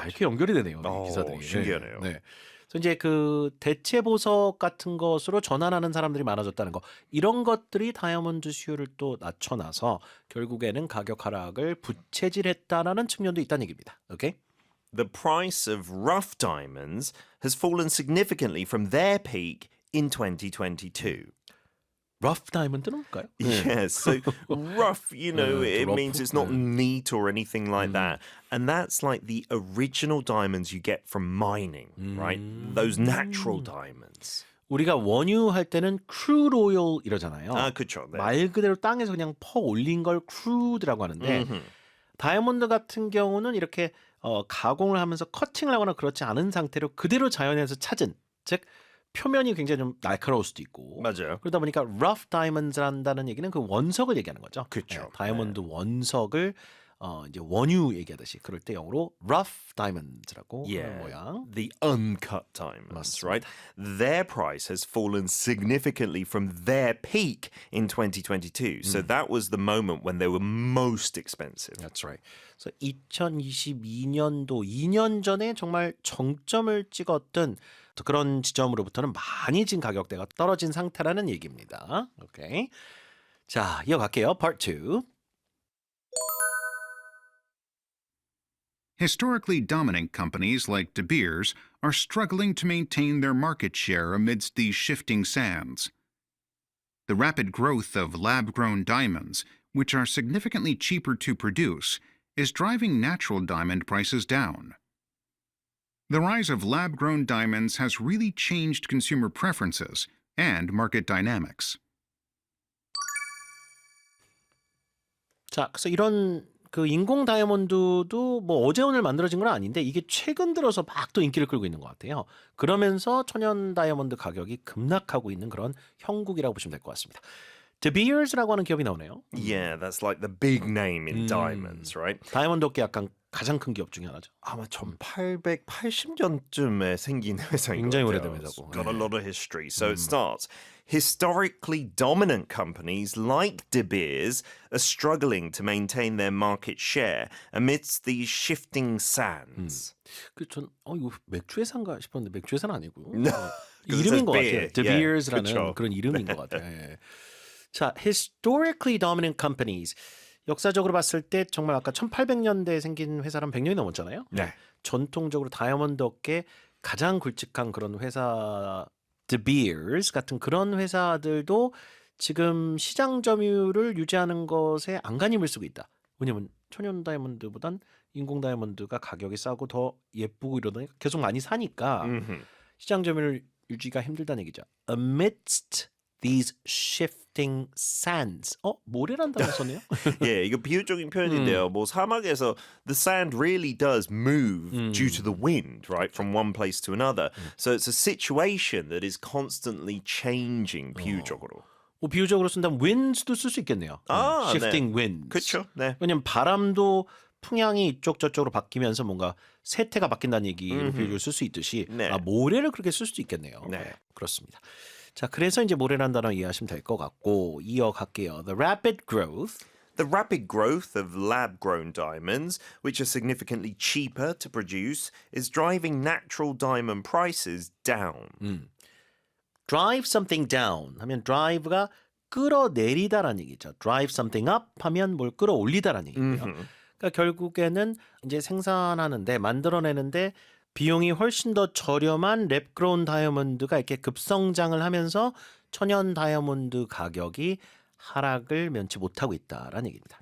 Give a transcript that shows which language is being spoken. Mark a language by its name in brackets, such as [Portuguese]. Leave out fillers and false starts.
[Korean] 아, 이렇게 연결이 되네요. 어, 기사들이. 신기하네요. 네. 그래서 이제 그 대체 보석 같은 것으로 전환하는 사람들이 많아졌다는 거. 이런 것들이 다이아몬드 수요를 또 낮춰놔서 결국에는 가격 하락을 부채질했다라는 측면도 있다는 얘기입니다. 오케이? [English] The price of rough diamonds has fallen significantly from their peak in 2022. [Korean] 러프 다이아몬드는 뭘까요? [English] Yes, so rough, it rough, means it's not neat or anything like that. And that's like the original diamonds you get from mining, right? Those natural diamonds. [Korean] 우리가 원유 할 때는 크루드 오일 이러잖아요. 아, 그렇죠. 네. 말 그대로 땅에서 그냥 퍼 올린 걸 크루드라고 하는데 다이아몬드 같은 경우는 이렇게 가공을 하면서 커팅을 하거나 그렇지 않은 상태로 그대로 자연에서 찾은, 즉 표면이 굉장히 좀 날카로울 수도 있고 맞아요. 그러다 보니까 rough diamonds란다는 얘기는 그 원석을 얘기하는 거죠. 그렇죠. 다이아몬드 원석을 이제 원유 얘기하듯이 그럴 때 영어로 rough diamonds라고 하는 모양. [English] The uncut diamonds, right? Their price has fallen significantly from their peak in 2022. So that was the moment when they were most expensive. That's right. [Korean] 그래서 2022년도 2년 전에 정말 정점을 찍었던 그런 지점으로부터는 많이 지금 가격대가 떨어진 상태라는 얘기입니다. 오케이. 자, 이어갈게요. Part 2. [English] Historically dominant companies like De Beers are struggling to maintain their market share amidst these shifting sands. The rapid growth of lab-grown diamonds, which are significantly cheaper to produce, is driving natural diamond prices down. The rise of lab-grown diamonds has really changed consumer preferences and market dynamics. [Korean] 자, 그래서 이런 그 인공 다이아몬드도 뭐 어제 오늘 만들어진 건 아닌데 이게 최근 들어서 막 또 인기를 끌고 있는 것 같아요. 그러면서 천연 다이아몬드 가격이 급락하고 있는 그런 형국이라고 보시면 될 것 같습니다. De Beers라고 하는 기업이 나오네요. [English] Yeah, that's like the big name in diamonds, right? [Korean] 다이아몬드 업계 약간 가장 큰 기업 중에 하나죠. 아마 1880년쯤에 생긴 회사인 것 굉장히 같아요. 오래된 [English] It's [Korean] 회사고. [English] got a lot of history. So it starts. Historically dominant companies like De Beers are struggling to maintain their market share amidst these shifting sands. [Korean] 그전 이거 맥주 회사인가 싶었는데 맥주 회사는 아니고 [English] No, 'cause it says [Korean] 것 [English] beer. [Korean] 같아요. De [English] Yeah, [Korean] Beers라는 그쵸. 그런 이름인 것 같아요. 예. [English] 자, historically dominant companies. [Korean] 역사적으로 봤을 때 정말 아까 1800년대에 생긴 회사랑 100년이 넘었잖아요. 네. 전통적으로 다이아몬드 업계 가장 굵직한 그런 회사 De Beers 같은 그런 회사들도 지금 시장 점유율을 유지하는 것에 안간힘을 쓰고 있다. 왜냐면 천연 다이아몬드보단 인공 다이아몬드가 가격이 싸고 더 예쁘고 이러더니 계속 많이 사니까 시장 점유율 유지가 힘들다는 얘기죠. [English] Amidst these shifting sands. [Korean] 모래란 단어 썼네요. 예, 이거 비유적인 표현인데요. 뭐 사막에서 [English] the sand really does move due to the wind, right, from one place to another. So it's a situation that is constantly changing [Korean] 비유적으로. 뭐 비유적으로 쓴다면 winds도 쓸 수 있겠네요. 아, [English] shifting [Korean] 네. [English] winds. [Korean] 그렇죠. 네. 왜냐면 바람도 풍향이 이쪽 저쪽으로 바뀌면서 뭔가 세태가 바뀐다는 얘기로 비유를 쓸 수 있듯이 네. 모래를 그렇게 쓸 수도 있겠네요. 네. 그렇습니다. 자, 그래서 이제 모래라는 단어 이해하시면 될 것 같고 이어갈게요. [English] The rapid growth. The rapid growth of lab-grown diamonds, which are significantly cheaper to produce, is driving natural diamond prices down. drive something down [Korean] 하면 drive가 끌어내리다라는 얘기죠. [English] drive something up [Korean] 하면 뭘 끌어올리다라는 얘기고요. 그러니까 결국에는 이제 생산하는데 만들어내는데 비용이 훨씬 더 저렴한 랩그로운 다이아몬드가 이렇게 급성장을 하면서 천연 다이아몬드 가격이 하락을 면치 못하고 있다라는 얘기입니다.